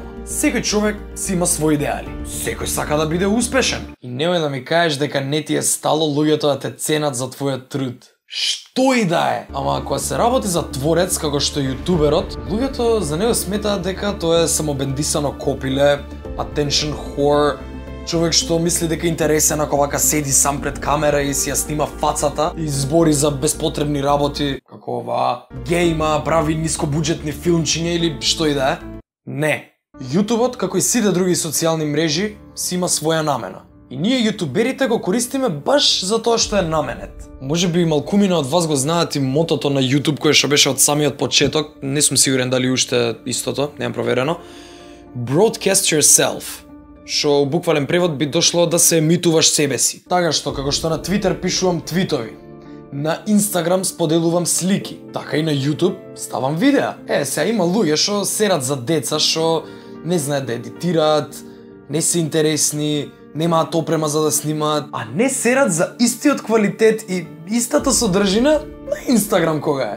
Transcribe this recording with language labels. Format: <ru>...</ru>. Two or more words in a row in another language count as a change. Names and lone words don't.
<mk>Секој човек си има своји идеали. Секој сака да биде успешен. И немој да ми кажеш дека не ти е стало луѓето да те ценат за твојот труд. Што и да е. Ама ако се работи за творец како што е јутуберот, луѓето за него сметаат дека тоа е самобендисано копиле,</mk> <en>attention whore,</en> <mk>човек што мисли дека е интересен ако вака седи сам пред камера и си ја снима фацата и збори за безпотребни работи, како ова гейма, прави нискобуџетни филмчиња или што и да е. Не. Јутубот, како и сите други социјални мрежи, си има своја намена. И ние јутуберите го користиме баш за тоа што е наменет. Може би малкумина од вас го знаат и мотото на YouTube кое што беше од самиот почеток, не сум сигурен дали уште истото, немам проверено.</mk> <en>Broadcast yourself.</en> <mk>Што у буквален превод би дошло да се емитуваш себе си. Така што, како што на Twitter пишувам твитови, на Instagram споделувам слики, така и на YouTube ставам видеа. Сега има луѓе што серат за деца што не знаат да едитираат, не се интересни, немаат опрема за да снимаат, а не серат за истиот квалитет и истата содржина на Instagram кога е.</mk>